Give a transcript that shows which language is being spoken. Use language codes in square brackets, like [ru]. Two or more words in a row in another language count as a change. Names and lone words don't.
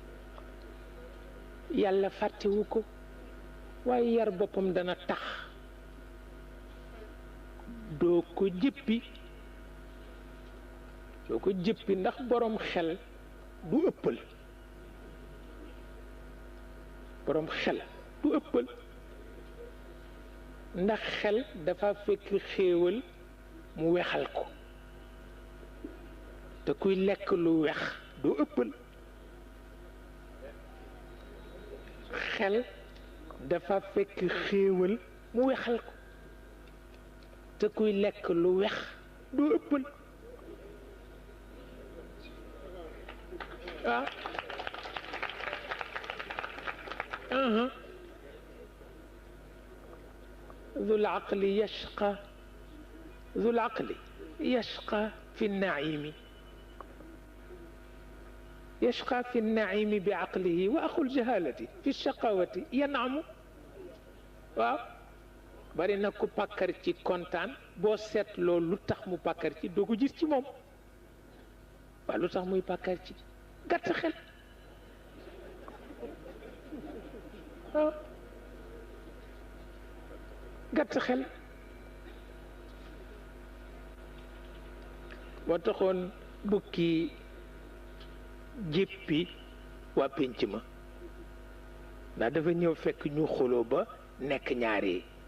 [wo] yàlla fàttewu ko waaye yar boppam dana tax doo soo ko jëppi ndax borom xel du ëppal ndax xel dafa fekk xéewal mu wexal ko te kuy lekk lu wex du ëppal xel dafa fekk xéewal mu wexal ko te kuy lekk lu wex du ëppal ah [ar] ذو العقل يشقى في النعيم بعقله وأخو الجهالة في الشقاوة ينعم [wo] waaw bari na ku pàkkar ci kontaan boo seetloo lu tax mu pàkkar ci doo ko gis ci moom waaw lu tax muy pàkkar ci gàtt xel waaw gàtt xel moo taxoon bukki jéppi waa pénc ma ndax dafa ñëw fekk ñu xuloo ba nekk ñaari